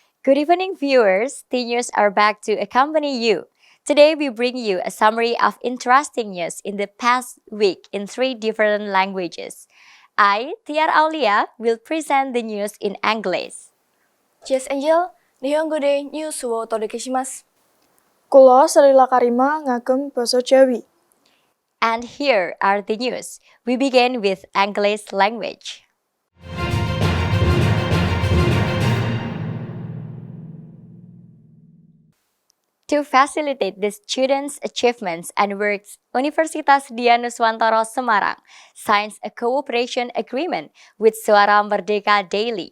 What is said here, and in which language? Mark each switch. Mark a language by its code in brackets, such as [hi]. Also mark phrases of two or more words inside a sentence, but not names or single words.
[en] Good evening, viewers. T-News are back to accompany you. Today, we bring you a summary of interesting news in the past week in 3 different languages. I, Tiar Aulia, will present the news in English. [ja] Yes, Angel. 日本語 で ニュース を 届けします. [jv] Kulo Salila Karima ngagem basa Jawi. [en] And here are the news. We begin with English language. To facilitate the students' achievements and works, Universitas Dianuswantoro Semarang signs a cooperation agreement with Suara Merdeka Daily.